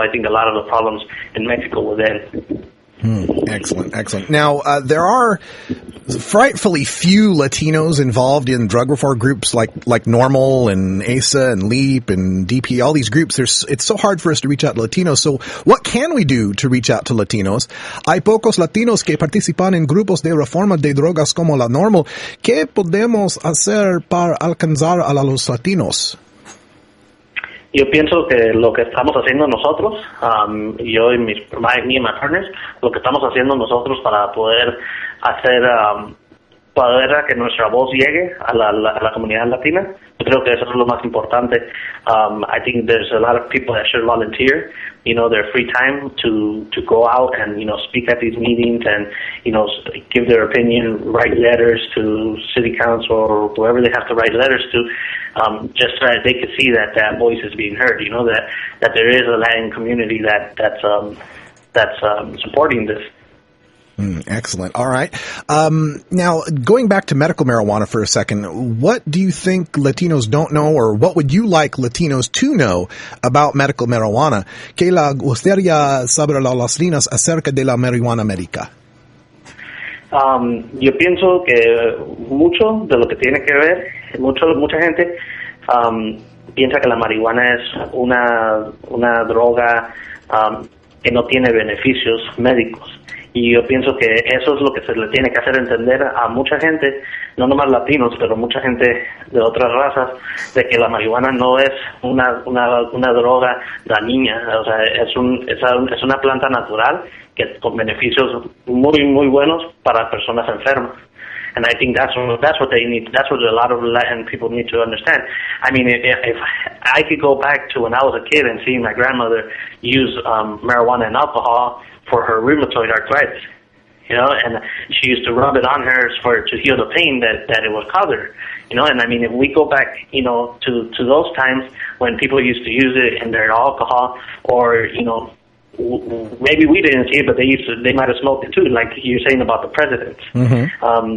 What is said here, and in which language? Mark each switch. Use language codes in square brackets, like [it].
[en] I think a lot of the problems in Mexico would end. Excellent. Now, there are frightfully few Latinos involved in drug reform groups like NORML and ASA and LEAP and DP, all these groups. It's so hard for us to reach out to Latinos. So what can we do to reach out to Latinos? [es] Hay pocos Latinos que participan en grupos de reforma de drogas como la NORML. ¿Qué podemos hacer para alcanzar a los Latinos? Yo pienso que lo que estamos haciendo nosotros, yo y [en] me and my partners, [es] lo que estamos haciendo nosotros para poder hacer, para que nuestra voz llegue a la comunidad latina, yo creo que eso es lo más importante. [en] I think there's a lot of people that should volunteer, their free time to go out and, speak at these meetings and, give their opinion, write letters to city council or whoever they have to write letters to, just so that they could see that voice is being heard, that there is a Latin community that's supporting this. Excellent. All right. Now, going back to medical marijuana for a second, what do you think Latinos don't know, or what would you like Latinos to know about medical marijuana? [es] ¿Qué le gustaría saber a los latinos acerca de la marihuana médica? Yo pienso que mucho de lo que tiene que ver, mucha gente piensa que la marihuana es una droga que no tiene beneficios médicos. Y yo pienso que eso es lo que se le tiene que hacer entender a mucha gente, no nomás latinos, pero mucha gente de otras razas, de que la marihuana no es una droga dañina, o sea, es una planta natural que con beneficios muy muy buenos para personas enfermas. [en] And I think that's what they need. That's what a lot of Latin people need to understand. I mean, if I could go back to when I was a kid and seeing my grandmother use marijuana and alcohol for her rheumatoid arthritis, and she used to rub it on her to heal the pain that it would cause her, and I mean, if we go back, to those times when people used to use it in their alcohol, or, maybe we didn't see it, but they might have smoked it too, like you're saying about the presidents. Mm-hmm.